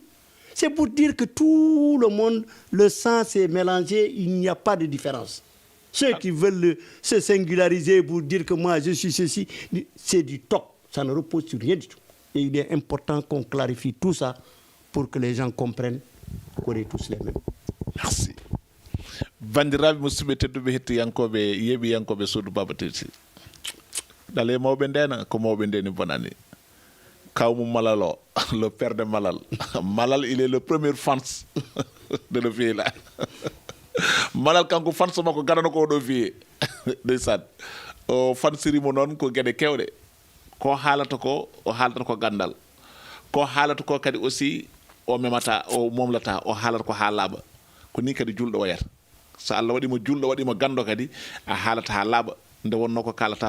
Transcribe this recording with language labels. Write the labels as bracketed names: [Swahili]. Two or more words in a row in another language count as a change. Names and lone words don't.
[French] C'est pour dire que tout le monde, le sang s'est mélangé, il n'y a pas de différence. Ceux qui veulent se singulariser pour dire que moi je suis ceci, c'est du top. Ça ne repose sur rien du tout. Et il est important qu'on clarifie tout ça pour que les gens comprennent qu'on est tous les mêmes. Merci. [Fula] Bandiraɓe musidɓe tedduɓe hettiyankoɓe yeeɓiyankoɓe Sodou Baba Titi ɗale mawɓe ndena ko mawɓe ndeni bonani kawmu Malal o [French] le père de Malal Malal il est le premier fans de le vieux là [Fula] Malal kanko fans makko gadano ko oɗo vieux ndeysaan o fansirimo noon ko gueɗe kewɗe ko haalata ko o haalata ko gandal ko haalata ko kadi aussi o memata o momlata o haalata ko ha laaɓa ko ni kadi julɗo wayata so Allah waɗimo julɗo waɗimo gando kadi a haalata ha laaɓa nde wonno ko kalata